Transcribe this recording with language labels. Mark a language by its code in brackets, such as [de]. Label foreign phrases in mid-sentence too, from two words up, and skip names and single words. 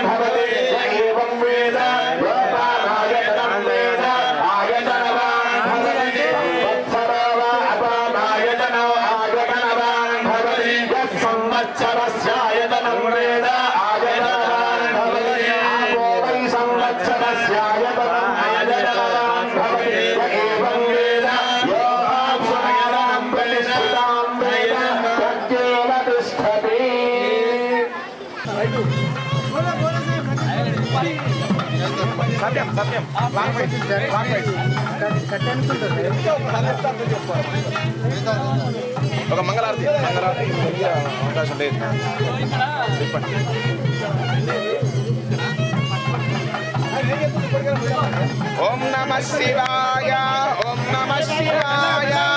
[sa] भवति एवं वेद योपामायतनं वेद आयतनवान् भवति संवत्सरो वा अपामायतनम् आयतनवान् भवति यः संवत्सरस्यायतनं वेद आयतनवान् भवति आपो वै संवत्सरस्यायतनम् आयतनवान् भवति एवं वेद यो आयतनं प्रतिष्ठितां वेद प्रत्येव तिष्ठति [te] సత్యం సత్యం [en] long wait [te] ఒక మంగళారతి అవకాశం లేదు చెప్పండి [sa] ఓం నమః శివాయ ఓం నమః శివాయ